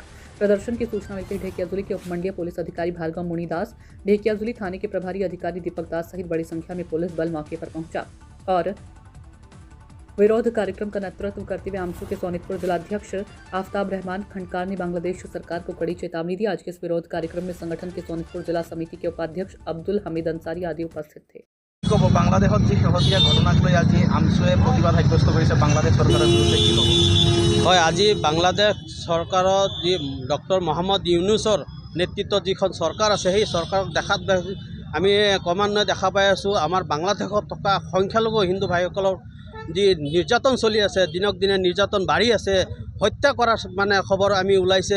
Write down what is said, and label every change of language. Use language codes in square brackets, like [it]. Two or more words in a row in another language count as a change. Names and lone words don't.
[hi] प्रदर्शन की सूचना मिलते ही ढेकियाजुली के उपमंडलीय पुलिस अधिकारी भार्गव मुनिदास, ढेकियाजुली थाने के प्रभारी अधिकारी दीपक दास सहित बड़ी संख्या में पुलिस बल मौके पर पहुंचा और विरोध कार्यक्रम का नेतृत्व करते हुए आमसू के सोनितपुर जिलाध्यक्ष आफ्ताब रहमान खंडकार ने बांग्लादेश सरकार को कड़ी चेतावनी दी। आज के इस विरोध कार्यक्रम में संगठन के सोनितपुर जिला समिति के उपाध्यक्ष अब्दुल हमीद अंसारी आदि उपस्थित थे। [as] बांग्लादेश जी শেহতীয়া ঘটনাক লৈ আজি আমছুৱে প্ৰতিবাদ সাব্যস্ত কৰিছে বাংলাদেশ চৰকাৰৰ বিৰুদ্ধে কি ক'ব? হয়, আজি বাংলাদেশ চৰকাৰৰ যি ডক্টৰ মোহাম্মদ ইউনুছৰ নেতৃত্বত যিখন চৰকাৰ আছে সেই চৰকাৰক দেখাত আমি ক্ৰমান্বয়ে দেখা পাই আছোঁ আমাৰ বাংলাদেশত থকা সংখ্যালঘু হিন্দু ভাইসকলৰ যি নিৰ্যাতন চলি আছে, দিনক দিনে নিৰ্যাতন বাঢ়ি আছে, হত্যা কৰাৰ খবৰ আমি ওলাইছে।